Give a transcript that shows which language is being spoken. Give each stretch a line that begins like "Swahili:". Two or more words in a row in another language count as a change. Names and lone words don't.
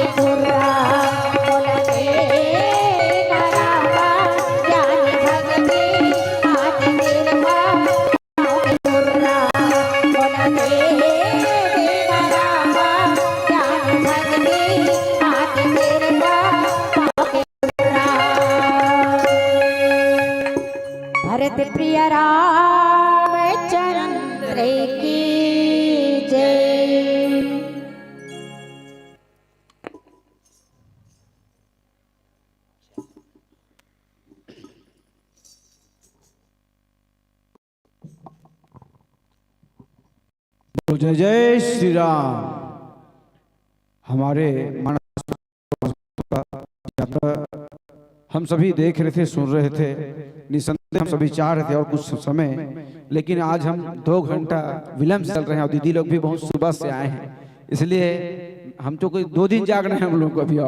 Hindi: गुरुरा बोला रे देना रामा ज्ञान भक्ति आदि कृपा पाओ की गुरुरा बोला रे देना रामा ज्ञान भक्ति आदि कृपा पाओ की गुरुरा भरत प्रिय रामचंद्र की जय तो जय जय श्री राम। हमारे मानस का यात्रा हम सभी देख रहे थे, सुन रहे थे, निसंदेह हम सभी चाह रहे थे और कुछ समय, लेकिन आज हम 2 घंटा विलंब से चल रहे हैं और दीदी लोग भी बहुत सुबह से आए हैं, इसलिए हम तो कोई 2 दिन जाग रहे हैं हम लोग को अभी।